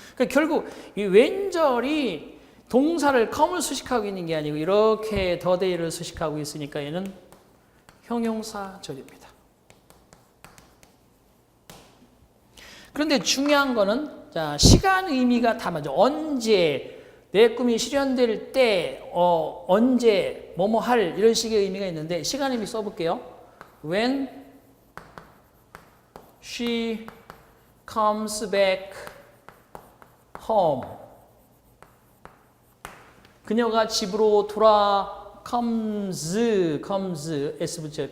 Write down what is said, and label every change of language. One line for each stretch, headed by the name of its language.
Korean: 그러니까 결국 이 when절이 동사를 come을 수식하고 있는 게 아니고 이렇게 the day를 수식하고 있으니까 얘는 형용사절입니다. 그런데 중요한 거는 자, 시간 의미가 다 맞아. 언제 내 꿈이 실현될 때 언제 뭐뭐 할 이런 식의 의미가 있는데 시간 의미 써볼게요.
English: When she comes back home.
Korean: 그녀가 집으로 comes S 붙여요.